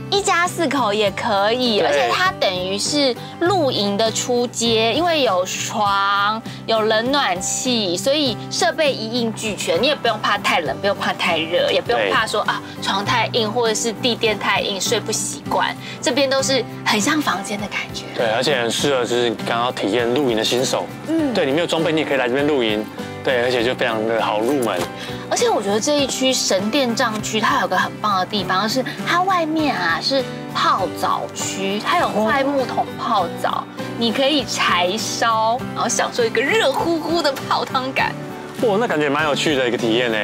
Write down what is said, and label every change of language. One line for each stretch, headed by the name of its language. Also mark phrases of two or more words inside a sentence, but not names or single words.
Chinese: 一家4口也可以，而且它等於是露營的初階，因為有床、有冷暖氣，所以設備一應俱全，你也不用怕太冷，不用怕太熱，也不用怕說啊床太硬或者是地墊太硬睡不習慣，這邊都是很像房間的感覺。对，而且很適合就是剛剛體驗露營的新手，對，你沒有裝備你也可以來這邊露營，對，而且就非常的好入門。而且我覺得這一區神殿帳區，它有個很棒的地方是，它外面啊是泡澡區，它有塊木桶泡澡，你可以柴燒，然後享受一個熱乎乎的泡湯感。哇，那感覺蠻有趣的一個體驗呢。